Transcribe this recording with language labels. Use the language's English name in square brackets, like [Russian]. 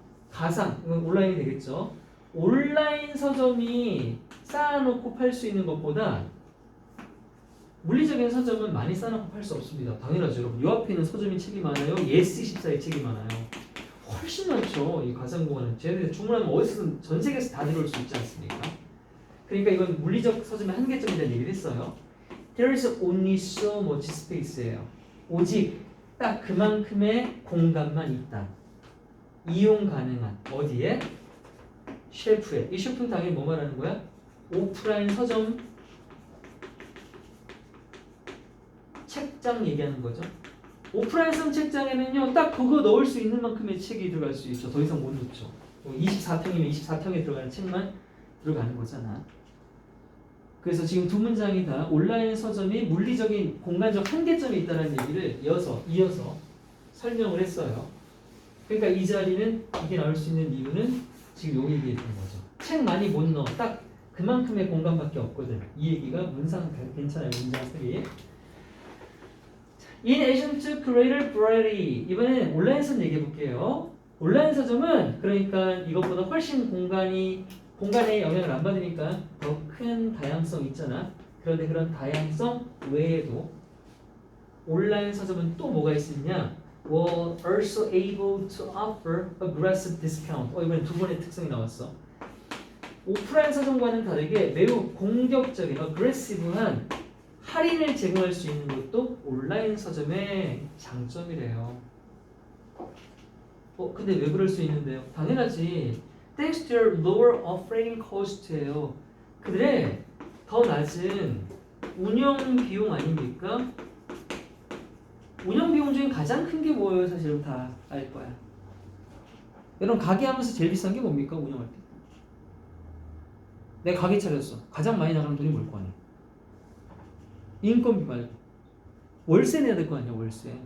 [Korean] 가상, 이건 온라인이 되겠죠. 온라인 서점이 쌓아놓고 팔 수 있는 것보다 물리적인 서점은 많이 쌓아놓고 팔 수 없습니다. 당연하죠, 여러분. 요 앞에 있는 서점이 책이 많아요. 예스24의 책이 많아요. 훨씬 많죠. 이 가상공간은 쟤네들 주문하면 어디서든 전 세계에서 다 들어올 수 있지 않습니까? 그러니까 이건 물리적 서점의 한계점에 대한 얘기를 했어요. [English] There is only so much space예요. [Korean] 오직 딱 그만큼의 공간만 있다. 이용 가능한 어디에? 쉘프에. 이 쉘프는 당연히 뭐 말하는 거야? 오프라인 서점 책장 얘기하는 거죠. 오프라인 서점 책장에는요, 딱 그거 넣을 수 있는 만큼의 책이 들어갈 수 있죠. 더 이상 못 넣죠. 24평이면 24평에 들어가는 책만 들어가는 거잖아. 그래서 지금 두 문장이 다 온라인 서점이 물리적인 공간적 한계점이 있다는 얘기를 이어서 설명을 했어요. 그러니까 이 자리는 이게 나올 수 있는 이유는 지금 요 얘기했던 거죠. 책 많이 못 넣어. 딱 그만큼의 공간밖에 없거든. 이 얘기가 문상 괜찮아요. 문장 쓰기. [English] In addition to greater variety. [Korean] 이번에는 온라인 서점 얘기해 볼게요. 온라인 서점은 그러니까 이것보다 훨씬 공간에 영향을 안 받으니까 더 큰 다양성 있잖아. 그런데 그런 다양성 외에도 온라인 서점은 또 뭐가 있느냐? [English] were also able to offer aggressive discount. [Korean] 이번에 두 번의 특성이 나왔어. 오프라인 서점과는 다르게 매우 공격적인 aggressive한 할인을 제공할 수 있는 것도 온라인 서점의 장점이래요. 근데 왜 그럴 수 있는데요? 당연하지. [English] Thanks to their lower operating cost예요. [Korean] 그들의 더 낮은 운영 비용 아닙니까? 운영 비용 중에 가장 큰 게 뭐예요? 사실은 다 알 거야. 여러분 가게 하면서 제일 비싼 게 뭡니까? 운영할 때. 내가 가게 차렸어. 가장 많이 나가는 돈이 뭘 거 아니야? 인건비 말고 월세 내야 될 거 아니야. 월세.